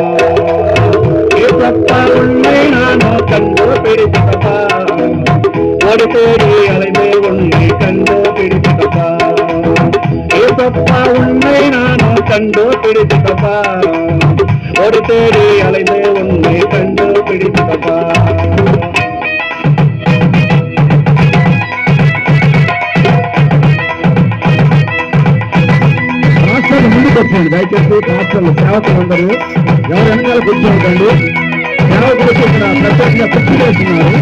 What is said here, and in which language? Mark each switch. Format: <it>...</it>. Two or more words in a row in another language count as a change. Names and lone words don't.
<ta>ஏசப்பா உன்னை நானும் கண்டு பிடித்தப்பா, ஒரு தேடி அலைந்து உன்னை கண்டு பிடித்தப்பா. ஏசப்பா உன்னை நானும் கண்டு பிடித்தப்பா, ஒரு தேடி அலைந்து உன்னை கண்டு பிடித்தப்பா.</ta> <te>హాస్టల్ ముందుకు వచ్చేయండి, దయచేసి హాస్టల్ సేవకులు అందరూ ఎవరు వెనకాల కూర్చోండి. సేవకులు వచ్చి ఇక్కడ ప్రత్యేకంగా కుర్చీ వేస్తున్నారు.</te>